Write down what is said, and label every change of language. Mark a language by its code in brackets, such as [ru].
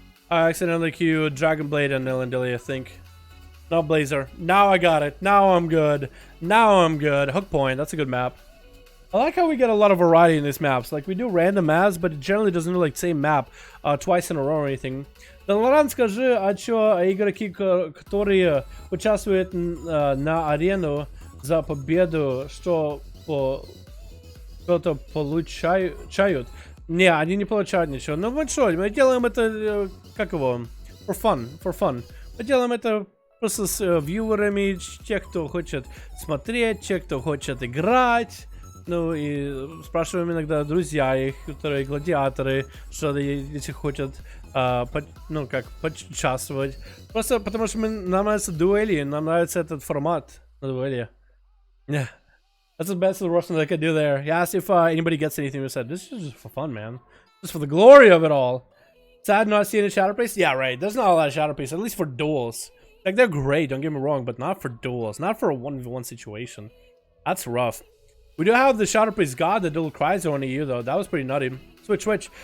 [en] I accidentally queued Dragon Blade and Nilindili, I think. No Blazer. Now I got it. Now I'm good. Now I'm good. Hook Point. That's a good map. I like how we get a lot of variety in these maps. Like, we do random maps, but it generally doesn't do like same map twice in a row or anything. [ru] Dalaran, скажи, а чё игроки, которые участвуют на арену за победу, что-то получают? Не, они не получают ничего. Ну вот что, мы делаем это, как его, [en] for fun. [ru] Мы делаем это просто с вьюерами, те, кто хочет смотреть, те, кто хочет играть. Ну и спрашиваем иногда друзья их, которые гладиаторы, что если хотят, ну как, поучаствовать. Просто потому что нам нравятся дуэли, нам нравится этот формат на дуэли. [en] Yeah. That's the best Russian that I could do there. He asked if anybody gets anything. We said, this is just for fun, man. Just for the glory of it all. Sad not seeing a shadow priest? Yeah, right. There's not a lot of shadow priests, at least for duels. Like, they're great, don't get me wrong, but not for duels. Not for a 1v1 situation. That's rough. We do have the shadow priest god, the dual Chrysler on EU, though. That was pretty nutty. Switch.